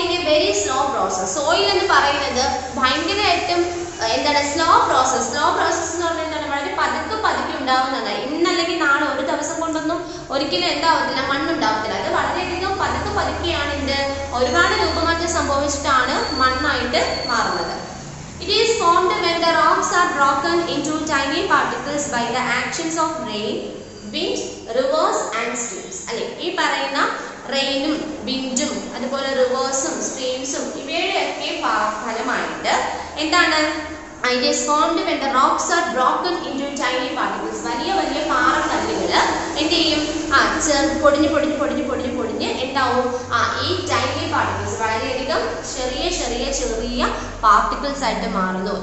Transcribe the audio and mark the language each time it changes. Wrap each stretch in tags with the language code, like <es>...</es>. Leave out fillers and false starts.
<ml>Very slow process. Soil എന്ന് പറയുന്നത് ഭയങ്കരമായിട്ടും എന്താണ് സ്ലോ പ്രോസസ്. സ്ലോ പ്രോസസ് എന്ന് പറഞ്ഞാൽ എന്താണ്, വളരെ പതുക്കെ പതുക്കെ ഉണ്ടാവുന്നതാണ്. ഇന്നല്ലെങ്കിൽ നാളെ ഒരു ദിവസം കൊണ്ടൊന്നും ഒരിക്കലും എന്താവത്തില്ല, മണ്ണുണ്ടാവത്തില്ല. അത് വളരെയധികം പതുക്കെ പതുക്കെയാണ് ഇത് ഒരുപാട് രൂപമാറ്റം സംഭവിച്ചിട്ടാണ് മണ്ണായിട്ട് മാറുന്നത്.</ml> <en>It is formed when the rocks are broken into tiny particles by the actions of rain, wind, rivers and streams.</en> <ml>അല്ലെ, ഈ പറയുന്ന റെയിനും വിൻഡും അതുപോലെ റിവേഴ്സും സ്ട്രീംസും ഇവയുടെയൊക്കെ ഫലമായിട്ട് എന്താണ്,</ml> <en>it is formed when the rocks are broken into tiny particles.</en> <ml>വലിയ വലിയ പാറക്കല്ലുകൾ എന്ത് ചെയ്യും, പൊടിഞ്ഞ് പൊടിഞ്ഞ് പൊടിഞ്ഞ് പൊടിഞ്ഞ് പൊടിഞ്ഞ് എന്താവും, ഈ ടൈനി പാർട്ടിക്കിൾസ് വളരെയധികം ചെറിയ ചെറിയ ചെറിയ പാർട്ടിക്കിൾസ് ആയിട്ട് മാറുന്നു.</ml>